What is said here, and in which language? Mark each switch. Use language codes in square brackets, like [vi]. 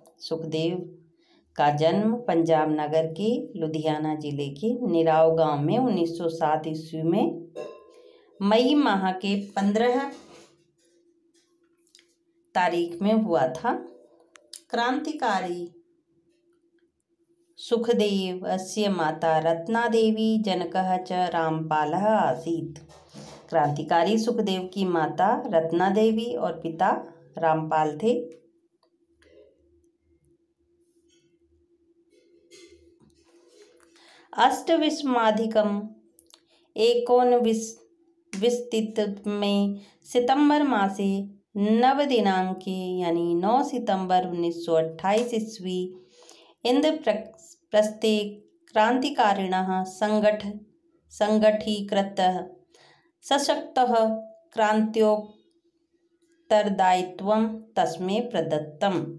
[hi] सुखदेव का जन्म पंजाब नगर के लुधियाना जिले के निराव गांव में 1907 ईस्वी में मई माह के 15 तारीख में हुआ था। क्रांतिकारी [sa] सुखदेवस्य माता रत्नादेवी जनकः च रामपालः आसीत्। [hi] क्रांतिकारी सुखदेव की माता रत्ना देवी और पिता रामपाल थे। [sa] अष्टविंशतिकम् एकोनविंशतितमे में सितंबर मासे नवदिनांके [hi] यानी 9 सितंबर 1928 ईस्वी [sa] इंद्रप्रस्थे क्रांतिकारिणः संगठीकृतः सशक्तः क्रान्त्योत्तरदायित्वं तस्मै प्रदत्तम्।